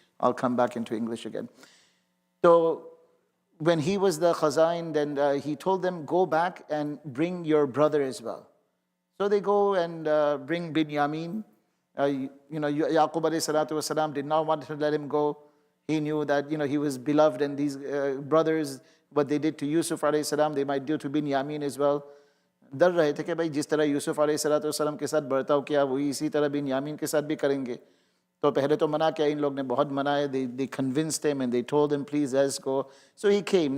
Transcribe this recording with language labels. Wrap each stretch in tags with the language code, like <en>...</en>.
<en>I'll come back into English again. So when he was the khazain, then he told them, go back and bring your brother as well. So they go and bring Binyamin. Yaqub alayhi salatu wasalam did not want to let him go. He knew that he was beloved, and these brothers, what they did to Yusuf alayhi salam, they might do to Binyamin as well.</en> <hi>डर रहे थे कि भाई जिस तरह यूसुफ अलैहिस्सलाम के साथ बर्ताव किया वही इसी तरह बिन्यामीन के साथ भी करेंगे. तो पहले तो मना किया, इन लोग ने बहुत मनाया.</hi> <en>They convinced him and they told him, please, let's go. So he came.</en>